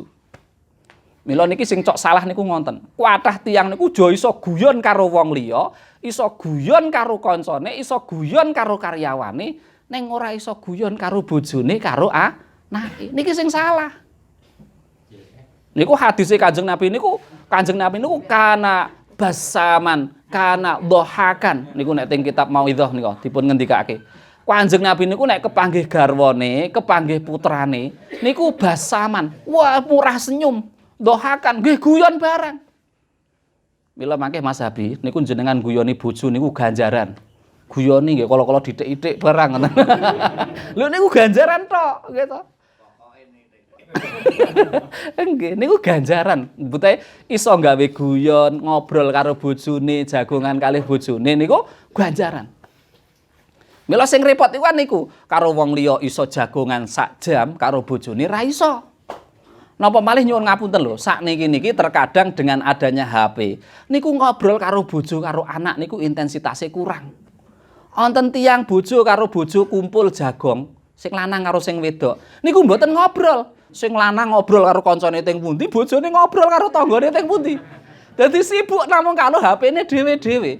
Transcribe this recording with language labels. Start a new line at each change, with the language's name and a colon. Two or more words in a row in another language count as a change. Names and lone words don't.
Javanese: Mila niki sing cok salah niku ngonten. Kuathah tiyang niku aja iso guyon karo wong liya, iso guyon karo kancane, iso guyon karo karyawane, ning ora iso guyon karo bojone karo anake. Niki sing salah. Niku hadise Kanjeng Nabi niku kana basaman, kana dhahakan. Niku nek teng kitab Mauidhah nika dipun ngendikake. Kanjeng Nabi niku nek kepanggih garwane, kepanggih putrane, niku basaman. Wah, murah senyum, dhahakan, nggih guyon barang. Mila mangke Mas Abi niku jenengan guyoni bojo niku ganjaran. Guyoni nggih kala-kala ditik-itik barang ngoten. Lho niku ganjaran tok, gitu. Nggih, niku ganjaran. Bute iso gawe guyon, ngobrol karo bojone, jagongan kalih bojone niku ganjaran. Mila sing repot iku niku karo wong liya iso jagongan sak jam karo bojone ra iso. Napa malih nyuwun ngapunten lho, sakniki niki
Indonesian: terkadang dengan adanya HP,
Javanese: niku ngobrol karo bojo karo anak niku
Indonesian: intensitasnya kurang.
Javanese: Wonten tiyang bojo karo bojo kumpul jagong, sing lanang karo sing wedok. Niku mboten ngobrol. Sing lanang ngobrol karo kancane teng pundi, bojone ngobrol karo tanggane teng pundi. Dadi sibuk namung karo HP-ne dhewe-dhewe.